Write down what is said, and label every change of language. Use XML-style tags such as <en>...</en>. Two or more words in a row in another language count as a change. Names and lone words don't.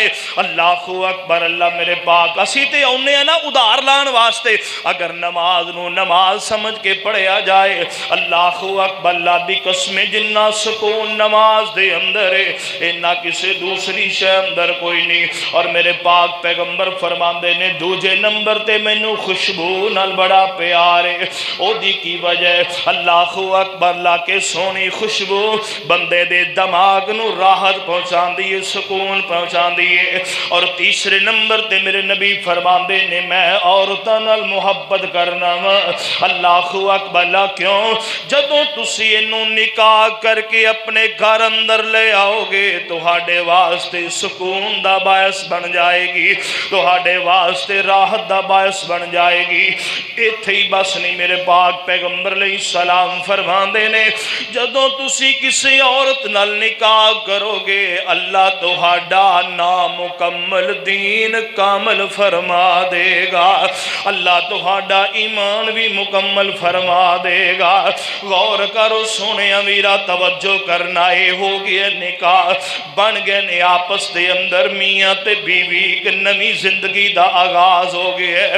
<ar>اللہ اکبر،</ar> <pa>اللہ میرے پاک اسی تے اونے نا ادھار لان واسطے، اگر نماز نو نماز سمجھ کے پڑھیا جائے،</pa> <ar>اللہ اکبر،</ar> <pa>اللہ دی قسم جنہ سکون نماز دے اندر ہے اینا کسی دوسری شے اندر کوئی نہیں۔ اور میرے پاک پیغمبر فرماندے نے دوجے نمبر تے مینوں خوشبو نال بڑا پیار ہے، او دی کی وجہ</pa> <ar>اللہ اکبر،</ar> <pa>اللہ کے سونی خوشبو بندے دے دماغ نو راحت پہنچان دیئے، سکون پہنچان دیئے۔ اور تیسرے نمبر تے میرے نبی فرماندے نے میں عورتاں نال محبت کرنا وا۔</pa> <ar>اللہ اکبر، اللہ کیوں؟</ar> <pa>جدوں تسی اینوں نکاح کر کے اپنے گھر اندر لے آؤ گے تہاڈے واسطے سکون دا باعث بن جائے گی، تہاڈے واسطے راحت دا باعث بن جائے گی۔ ایتھے ہی بس نہیں، میرے پاک پیغمبر</pa> <ar>علیہ السلام</ar> <pa>فرماندے نے جدوں تسی کسی عورت نال نکاح کرو گے اللہ تہاڈا نامکمل دین کامل فرما دے گا، اللہ تہاڈا ایمان بھی مکمل فرما دے گا۔ غور کرو سونے امیرہ، توجہ کرنا، اے ہو گیا نکاح بن گئے نے آپس دے اندر میاں تے بیوی ایک نوی زندگی دا آغاز ہو گیا ہے۔</pa>